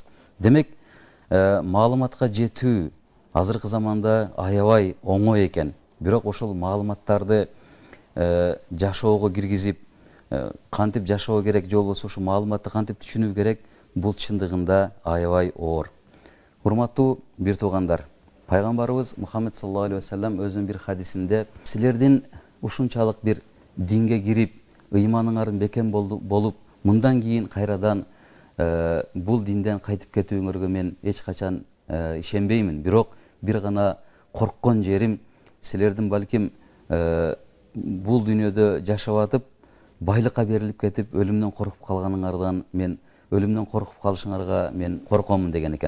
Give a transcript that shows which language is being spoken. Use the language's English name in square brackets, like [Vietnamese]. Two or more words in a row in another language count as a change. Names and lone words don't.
[Kyrgyz] Демек, маалыматка жетүү азыркы заманда аябай оңой экен. Бирок ошол маалыматтарды жашоого киргизип, кантип жашоо керек, же болбосо ушул маалыматты кантип түшүнүү керек, бул чындыгында аябай оор. Урматтуу бир туугандар, пайгамбарыбыз Мухаммед [Arabic] صلى الله عليه وسلم [Kyrgyz] өзүнүн бир хадисинде силердин ушунчалык бир динге кирип, ыйманыңардын бекем болуп, мындан кийин кайрадан бул динден кайтып кетүүңөргө мен эч качан ишенбеймин. Бирок бир гана корккон жерим, силердин балким бул дүйнөдө жашап атып, байлыкка берилип кетип, өлүмдөн коркуп калышыңарга мен коркомун деген экен.